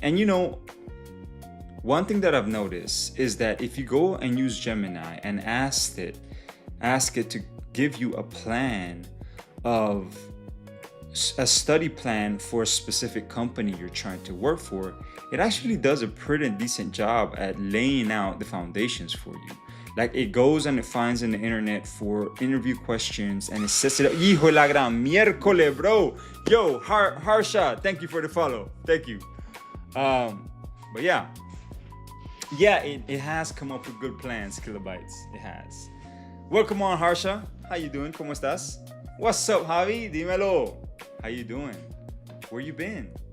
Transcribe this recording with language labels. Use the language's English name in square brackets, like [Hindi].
[English] And you know, one thing that I've noticed is that if you go and use Gemini and ask it to give you a plan of a study plan for a specific company you're trying to work for, it actually does a pretty decent job at laying out the foundations for you. Like, it goes and it finds in the internet for interview questions and it sets it up. [Spanish] Hijo de la gran miércoles, bro. [English] Yo, Harsha, thank you for the follow. Thank you. But yeah, it has come up with good plans, Kilobytes. It has. Welcome on, Harsha. How you doing? [Spanish] ¿Cómo estás? [English] What's up, Javi? [Spanish] Dímelo. [English] How you doing? Where you been?